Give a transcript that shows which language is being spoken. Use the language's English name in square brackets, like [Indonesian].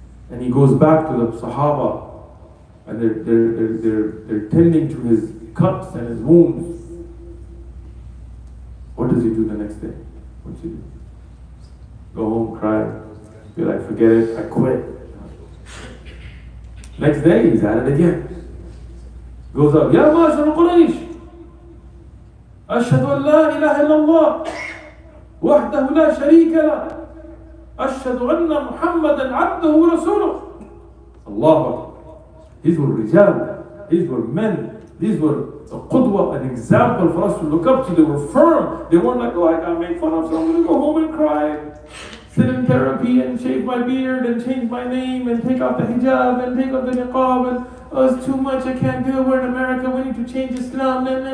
[English] And he goes back to the Sahaba, and they're tending to his cuts and his wounds. What does he do the next day? What's he do? Go home, cry, be like, forget it, I quit. Next day, he's at it again. Goes up, [Arabic] Ya Ma'ashar Quraysh, أشهد أن لا إله إلا الله وحده لا شريك له أشهد أن محمدا عبده ورسوله. Allah Akbar. [English] These were rijal, these were men, these were a qudwa, an example for us to look up to. They were firm. They weren't like, oh, I got made fun of, so I'm going to go home and cry, sit in therapy and shave my beard and change my name and take off the hijab and take off the niqab and, oh, it's too much, I can't do it, we're in America, we need to change Islam.